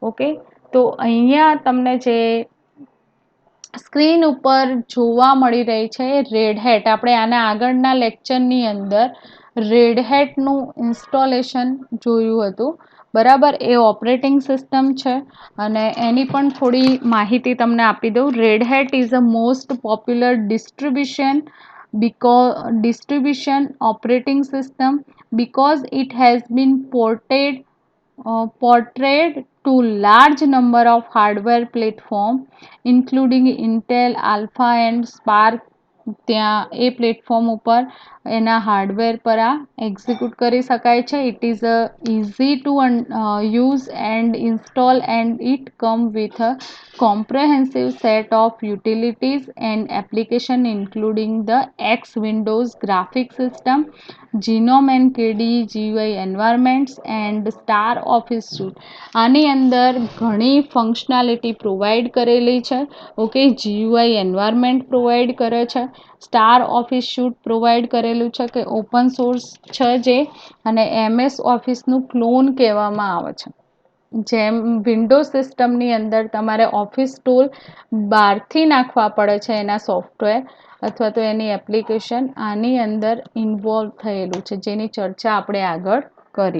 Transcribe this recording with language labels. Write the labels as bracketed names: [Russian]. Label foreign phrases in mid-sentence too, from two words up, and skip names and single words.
[Gujarati] ઓકે, તો અહીંયા તમને જે સ્ક્રીન ઉપર જોવા મળી રહી છે રેડ હેટ. આપણે આના આગળના લેક્ચરની અંદર રેડ હેટનું ઇન્સ્ટોલેશન જોયું હતું, બરાબર. એ [English] operating system [Gujarati] છે અને એની પણ થોડી માહિતી તમને આપી દઉં. [English] Red Hat is a most popular distribution operating system because it has been portrayed to large number of hardware platform including Intel, Alpha and Spark. [Gujarati] ત્યાં એ પ્લેટફોર્મ ઉપર એના હાર્ડવેર પર આ એક્ઝિક્યુટ કરી શકાય છે. [English] it is easy to use and install and it come with a comprehensive set of utilities and application including the X Windows graphic system, Genome and KDE GUI environments and Star Office Suite. [Gujarati] આની અંદર ઘણી [English] functionality provide [Gujarati] કરેલી છે. ઓકે, [English] GUI environment [Gujarati] પ્રોવાઈડ કરે છે, સ્ટાર ઓફિસ શૂટ પ્રોવાઈડ કરેલું છે કે [English] open source [Gujarati] છે જે, અને MS ઓફિસનું ક્લોન કહેવામાં આવે છે. જેમ વિન્ડોઝ સિસ્ટમની અંદર તમારે [English] office tool [Gujarati] બહારથી નાખવા પડે છે એના સોફ્ટવેર અથવા તો એની એપ્લિકેશન, આની અંદર ઇન્વોલ્વ થયેલું છે, જેની ચર્ચા આપણે આગળ કરી.